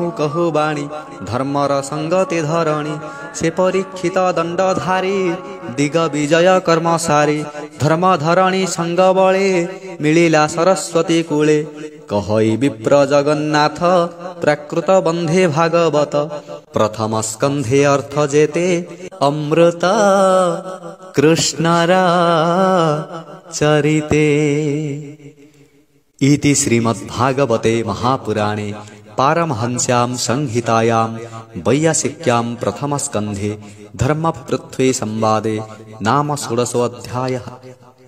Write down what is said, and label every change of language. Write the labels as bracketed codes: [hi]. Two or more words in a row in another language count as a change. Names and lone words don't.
[or] କହୁ ବାଣୀ ଧର୍ମର ସଙ୍ଗତି ଧରଣୀ ସେ ପରୀକ୍ଷିତ ଦଣ୍ଡଧାରୀ ଦିଗ ବିଜୟ କର୍ମସାରୀ ଧର୍ମ ଧରଣୀ ସଙ୍ଗ ବଳେ ମିଳିଲା ସରସ୍ୱତୀ କୂଳେ କହଇ ବିପ୍ର ଜଗନ୍ନାଥ ପ୍ରାକୃତ ବନ୍ଧେ ଭାଗବତ ପ୍ରଥମ ସ୍କନ୍ଧେ ଅର୍ଥ ଯେତେ ଅମୃତ କୃଷ୍ଣର [sa] ଚରିତେ इति श्रीमद्भागवते महापुराणे पारमहंस्यां संहितायां वैयासिक्यां प्रथमस्कन्धे धर्मपृथ्वी संवादे नाम 16 अध्यायः।